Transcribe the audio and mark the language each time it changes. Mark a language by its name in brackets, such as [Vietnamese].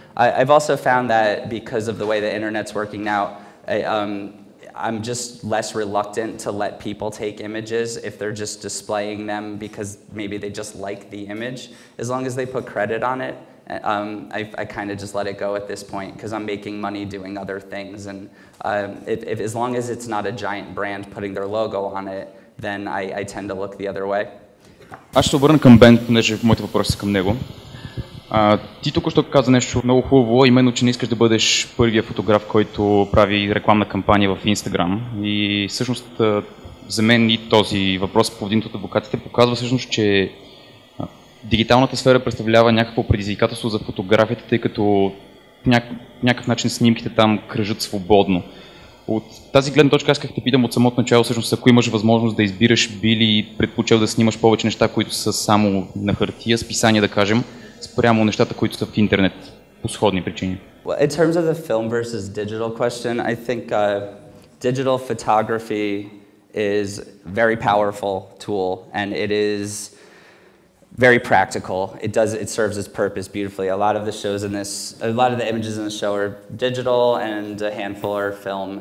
[English] I've also found that because of the way the internet's working now, I'm just less reluctant to let people take images if they're just displaying them because maybe they just like the image. As long as they put credit on it, I kind of just let it go at this point because I'm making money doing other things. And as long as it's not a giant brand putting their logo on it, then I tend to look the other way. [Bulgarian] Аз ще обърна към Бен, понеже моите въпроси са към него. Ти току-що каза нещо много хубаво, именно, че не искаш да бъдеш първия фотограф, който прави рекламна кампания в Instagram. И всъщност за мен и този въпрос, повдигнат от адвокатите, показва всъщност, че дигиталната сфера представлява някакво предизвикателство за фотографията, тъй като някакъв начин снимките там кръжат свободно. От тази гледна точка аз исках те питам от самото начало, всъщност, ако имаш възможност да избираш, би ли предпочел да снимаш повече неща, които са само на хартия, списания, да кажем, спрямо нещата, които са в интернет, по сходни причини? [English] Well, in terms of the film versus digital question, I think digital photography is a very powerful tool, and it is very practical. It serves its purpose beautifully. A lot of the images in the show are digital, and a handful are film.